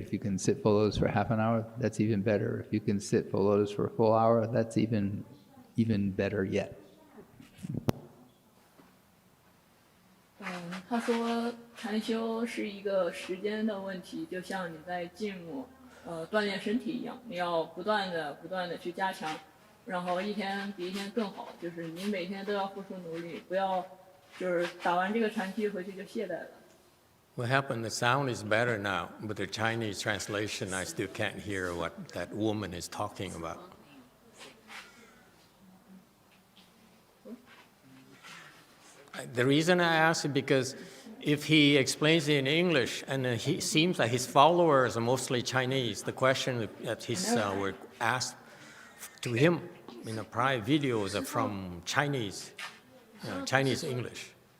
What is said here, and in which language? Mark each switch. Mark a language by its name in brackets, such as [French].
[English] If you can sit full lotus for half an hour, that's even better. If you can sit full lotus for a full hour, that's even better yet. [Chinese] 他说禅修是一个时间的问题，就像你在静锻炼身体一样，你要不断的去加强，然后一天比一天更好，就是你每天都要付出努力，不要就是打完这个禅期回去就懈怠了。 [English] What happened? The sound is better now, but the Chinese translation, I still can't hear what that woman is talking about. The reason I ask is because if he explains it in English, and he seems like his followers are mostly Chinese, the question that were asked to him in the prior videos are from Chinese English.